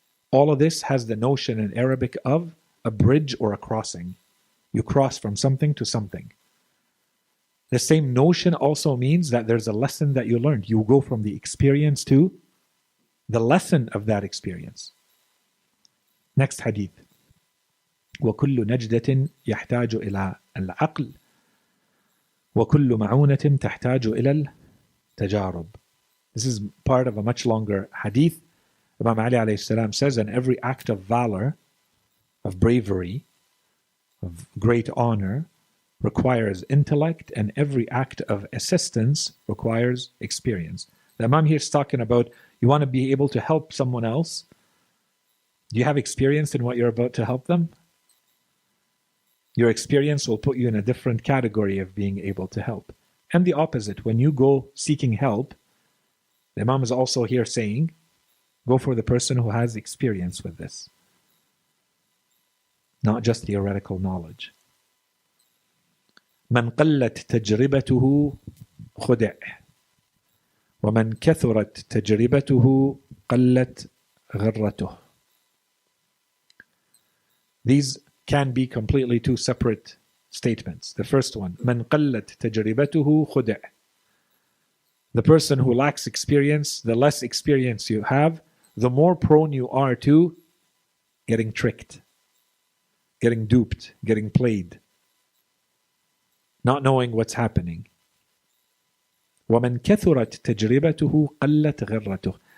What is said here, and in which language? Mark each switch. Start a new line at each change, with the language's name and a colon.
English: All of this has the notion in Arabic of a bridge or a crossing. You cross from something to something. The same notion also means that there's a lesson that you learned. You go from the experience to the lesson of that experience. Next hadith.
Arabic: وكل نجدة يحتاج إلى العقل وكل معونة تحتاج إلى التجارب.
English: This is part of a much longer hadith. Imam Ali alayhi salam says, and every act of valor, of bravery, of great honor, requires intellect, and every act of assistance requires experience. The Imam here is talking about, you want to be able to help someone else. Do you have experience in what you're about to help them? Your experience will put you in a different category of being able to help. And the opposite, when you go seeking help, the Imam is also here saying, go for the person who has experience with this. Not just theoretical knowledge.
Arabic: من قلت تجربته خدع ومن كثرت تجربته قلت غرته.
English: These can be completely two separate statements. The first one,
Arabic: من قلت تجربته خدع.
English: The person who lacks experience, the less experience you have, the more prone you are to getting tricked, getting duped, getting played, not knowing what's happening.
Arabic: وَمَنْ كَثُرَتْ تَجْرِبَتُهُ قَلَّتْ غِرَّتُهُ.